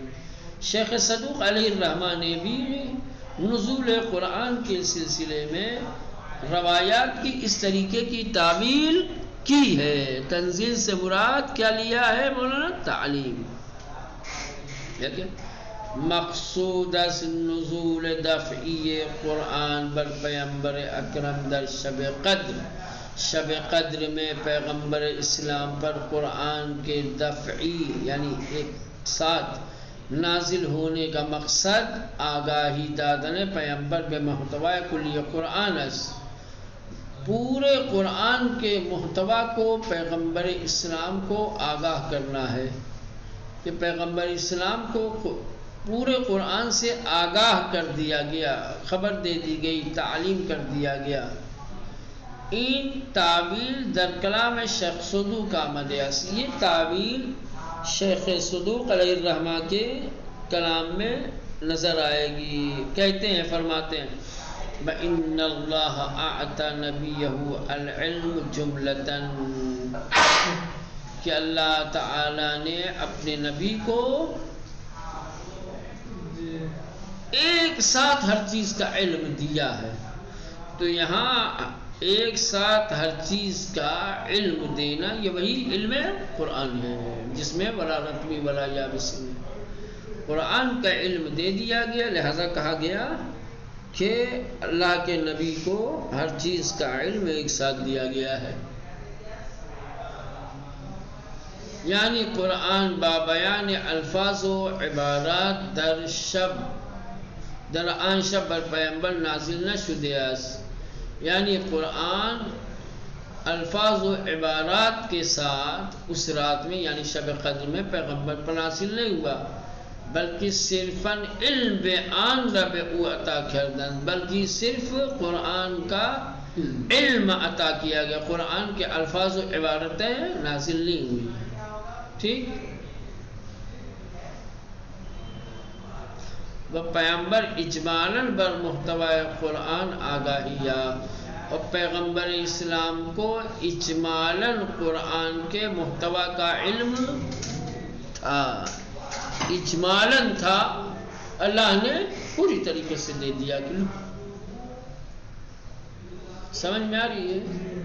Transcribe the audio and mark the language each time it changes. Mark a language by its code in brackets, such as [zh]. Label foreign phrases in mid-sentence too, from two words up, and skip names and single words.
[ur] شیخ صدوق علیہ الرحمہ نے بھی نزول قرآن کے سلسلے میں روایات کی اس طریقے کی تعویل کی ہے۔ تنزیل سے مراد کیا لیا ہے مولانا؟ [fa] تعلیم۔ مقصود از نزول دفعی قرآن بر پیغمبر اکرم در [ur] شب قدر، شب قدر میں پیغمبر اسلام پر قرآن کے دفعی یعنی ایک ساتھ نازل ہونے کا مقصد [fa] آگاہی دادن پیغمبر بے محتوی کلی قرآن است۔ [ur] پورے قرآن کے محتویٰ کو پیغمبر اسلام کو آگاہ کرنا ہے، کہ پیغمبر اسلام کو پورے قرآن سے آگاہ کر دیا گیا، خبر دے دی گئی، تعلیم کر دیا گیا۔ [fa] این تعویل در کلام شیخ صدوق آمده است۔ [ur] یہ تعویل شیخ صدوق علیہ الرحمہ کے کلام میں نظر آئے گی۔ کہتے ہیں، فرماتے ہیں [ar] وَإِنَّ اللَّهَ أَعْطَى نَبِيَّهُ الْعِلْمُ جُمْلَةً، [ur] کہ اللہ تعالی نے اپنے نبی کو ایک ساتھ ہر چیز کا علم دیا ہے۔ تو یہاں ایک ساتھ ہر چیز کا علم دینا، یہ وہی علم قرآن ہے جس میں [ar] ولا رتمی ولا یابس [ur] قرآن کا علم دے دیا گیا، لہذا کہا گیا کہ اللہ کے نبی کو ہر چیز کا علم ایک ساتھ دیا گیا ہے۔ [fa] یعنی قرآن بابیان الفاظ و عبارات در آن شب بر پیمبر نازل نشده است، [ur] یعنی قرآن الفاظ و عبارات کے ساتھ اس رات میں یعنی شب قدر میں پیغمبر پر نازل نہیں ہوا، بلکہ [fa] صرفاً علم آن را به او عطا کردن، [ur] بلکہ صرف قرآن کا علم عطا کیا گیا، قرآن کے الفاظ و عبارتیں نازل نہیں ہوئی۔ ٹھیک، وہ [fa] پیغمبر اجمالاً بر محتوی قرآن آگاہیہ، [ur] اور پیغمبر اسلام کو اجمالاً قرآن کے محتوی کا علم تھا، اجمالاً تھا، اللہ نے پوری طریقے سے دے دیا کہ سمجھ میں آ رہی ہے؟